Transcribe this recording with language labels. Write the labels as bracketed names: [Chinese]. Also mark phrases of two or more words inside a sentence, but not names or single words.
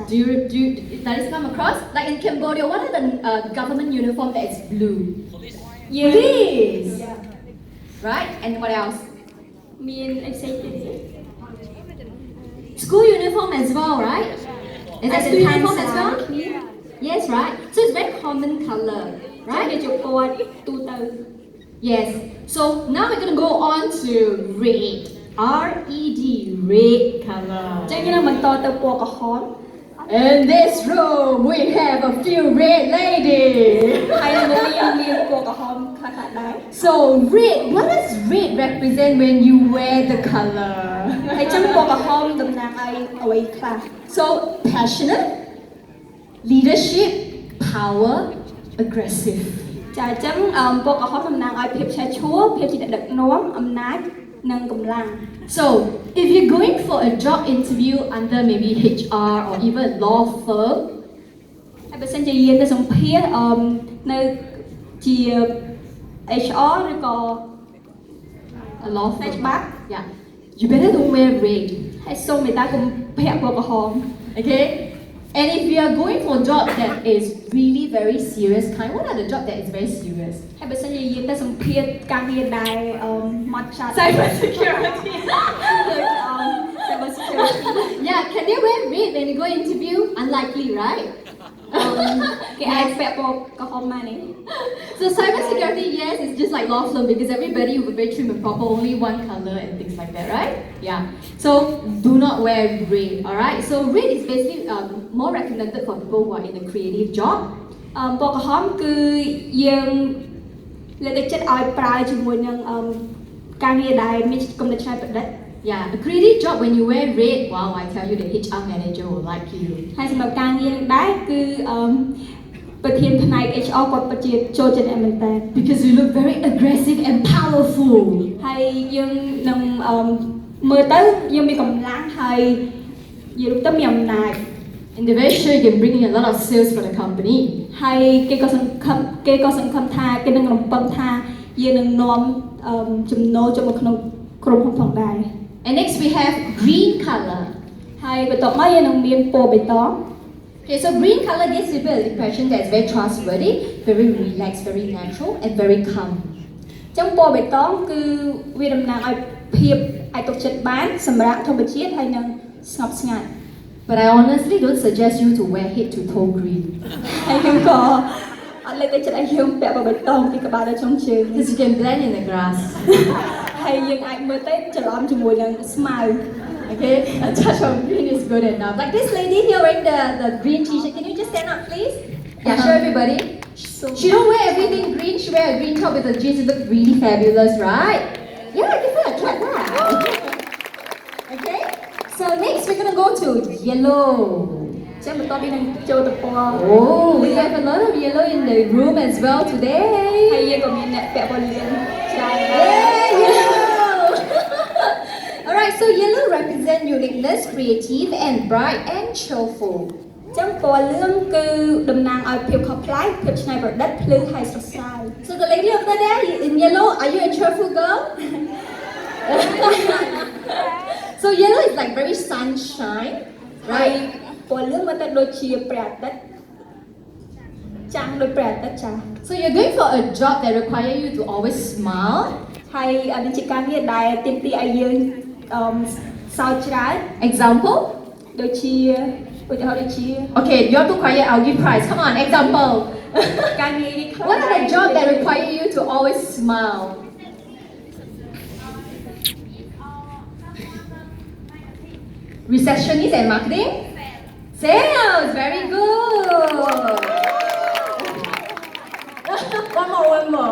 [English] Do you that is come across? Like in Cambodia, what are the government uniform that is blue? Police! Right? And what else? [Khmer] មានអីផ្សេងទៀតទេ [English] School uniform as well, right? Is that school uniform as well? Yes, right? So it's very common color, [Khmer] ហើយ [English] right? [Khmer] វាជាពណ៌ទូទៅ [English] Yes. So now we're gonna go on to red. R-E-D, red color. [Khmer] ចឹងយើងនឹងបន្តទៅពណ៌ក្រហម [English] In this room, we have a few red ladies. [Khmer] ហើយនៅនេះយើងមានពណ៌ក្រហមខ្លះៗដែរ [English] So red, what does red represent when you wear the color? [Khmer] ហើយចឹងពណ៌ក្រហមតំណាងឲ្យអ្វីខ្លះ [English] So passionate, leadership, power, aggressive. [Khmer] ចាអញ្ចឹងពណ៌ក្រហមតំណាងឲ្យភាពឆេះឆួលភាពជាអ្នកដឹកនាំអំណាចនិងកម្លាំង [English] So if you're going for a job interview under maybe HR or even a law firm, [Khmer] ហើយបើសិនជាយាងទៅសម្ភាសនៅជា HR ឬក៏ [English] a law [Khmer] ផ្នែក [English] firm, [Khmer] ច្បាប់ [English] yeah, you better don't wear red, [Khmer] ហើយសូមមេត្តាកុំពាក់ពណ៌ក្រហម [English] okay? And if you are going for a job that is really very serious kind, what are the job that is very serious? [Khmer] ហើយបើសិនជាយាងទៅសម្ភាសការងារដែលម៉ត់ចត់ [English] Cyber security. cyber security Yeah, can they wear red when you go interview? Unlikely, right? [Khmer] គេអាចពាក់ពណ៌ក្រហមមកនេះ [English] So cyber security, yes, it's just like law firm because everybody will be very trim and proper, only one color and things like that, right? Yeah. So do not wear red, alright? So red is basically more recommended for people who are in a creative job. [Khmer] ពណ៌ក្រហមគឺយើងលើកទឹកចិត្តឲ្យប្រើជាមួយនឹងការងារដែលមានគំនិតច្នៃប្រឌិត [English] Yeah, a creative job when you wear red, wow, I tell you the HR manager will like you. [Khmer] ហើយសម្រាប់ការងារនឹងដែរគឺប្រធានផ្នែក HR គាត់ពិតជាចូលចិត្តអ្នកមែនតើ [English] Because you look very aggressive and powerful. [Khmer] ហើយយើងនឹងមើលទៅយើងមានកម្លាំងហើយយើងទៅមានអំណាច [English] And they're very sure you can bring in a lot of sales for the company. [Khmer] ហើយគេក៏សង្ឃឹមថាគេនឹងរំពឹងថាយើងនឹងនាំចំណូលចូលមកក្នុងក្រុមហ៊ុនផងដែរ [English] And next we have green color. [Khmer] ហើយបន្ទាប់មកយើងនឹងមានពណ៌បៃតង [English] Okay, so green color gives people an impression that is very trustworthy, very relaxed, very natural, and very calm. [Khmer] ចឹងពណ៌បៃតងគឺវាតំណាងឲ្យភាពអាចទុកចិត្តបានសម្រាប់ធម្មជាតិហើយនឹងស្ងប់ស្ងាត់ [English] But I honestly don't suggest you to wear head to toe green [Khmer] ហើយយើងក៏អត់លើកទឹកចិត្តឲ្យយើងពាក់ពណ៌បៃតងពីក្បាលដល់ចុងជើង [English] because you can blend in the grass. [Khmer] ហើយយើងអាចមើលទៅច្រឡំជាមួយនឹងស្មៅ [English] Okay, a touch of green is good enough. Like this lady here wearing the green t-shirt. Can you just stand up, please? Yeah, show everybody. She don't wear everything green. She wear a green top with the jeans. It looks really fabulous, right? Yeah, give her a clap. Okay. So next we're gonna go to yellow. [Khmer] ចឹងបន្ទាប់ពីនឹងចូលទៅពណ៌ [English] Oh, we have a lot of yellow in the room as well [Khmer] ហើយ [English] today. [Khmer] យើងក៏មានអ្នកពាក់ពណ៌លឿងច្រើនដែរ [English] Yay, yellow! Alright, so yellow represent uniqueness, creative, and bright and cheerful. [Khmer] ចឹងពណ៌លឿងគឺតំណាងឲ្យភាពខុសប្លែកភាពច្នៃប្រឌិតភ្លឺហើយស្រស់ស្រាយ [English] So the lady over there in yellow, are you a cheerful girl? So yellow is like very sunshine, [Khmer] ហើយ [English] right? [Khmer] ពណ៌លឿងមើលទៅដូចជាព្រះអាទិត្យចាំងដូចព្រះអាទិត្យចា៎ [English] So you're going for a job that require you to always smile. [Khmer] ហើយនេះជាការងារដែលទាមទារឲ្យយើងសើចច្រើន [English] Example? [Khmer] ដូចជាឧទាហរណ៍ដូចជា [English] Okay, you're too quiet, I'll give prize. Come on, example. [Khmer] ការងារនេះខ្លះ [English] What are the jobs that require you to always smile? Receptionist and marketing? Sales, very good. One more.